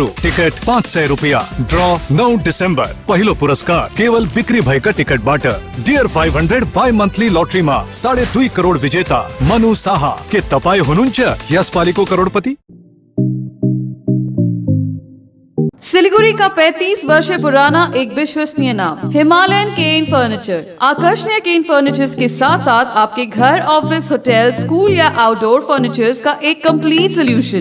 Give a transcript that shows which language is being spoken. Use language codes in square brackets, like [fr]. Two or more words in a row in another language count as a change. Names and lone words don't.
[ne] टिकट 500 रुपियाँ। ड्र 9 डिसेम्बर। पहिलो पुरस्कार केवल बिक्री भएका टिकटबाट। डियर 500 बाई मन्थली लॉटरीमा 2.5 करोड़ विजेता मनु साहा। के तपाई हुनुहुन्छ यसपालिको करोड़पति? [hi] सिलीगुड़ी का 35 वर्ष पुराना एक विश्वसनीय नाम, हिमालयन केन फर्नीचर। आकर्षणीय केन फर्नीचर्स के साथ साथ आपके घर, ऑफिस, होटल, स्कूल या [en] outdoor furnitures [hi] का एक [en] complete solution.